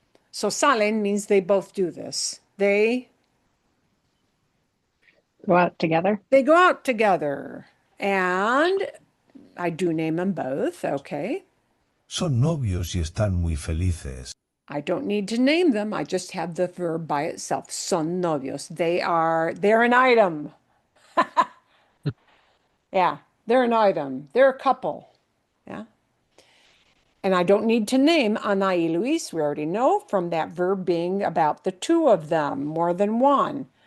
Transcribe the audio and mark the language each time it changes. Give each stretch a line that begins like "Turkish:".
English: So salen means they both do this. They Go out together? go out together. And I do name them both, okay?
Spanish: Son novios y están muy felices.
English: I don't need to name them. I just have the verb by itself.
Spanish: Son novios.
English: They're an item. Yeah, they're an item. They're a couple. Yeah. And I don't need to name Ana y Luis. We already know from that verb being about the two of them, more than one.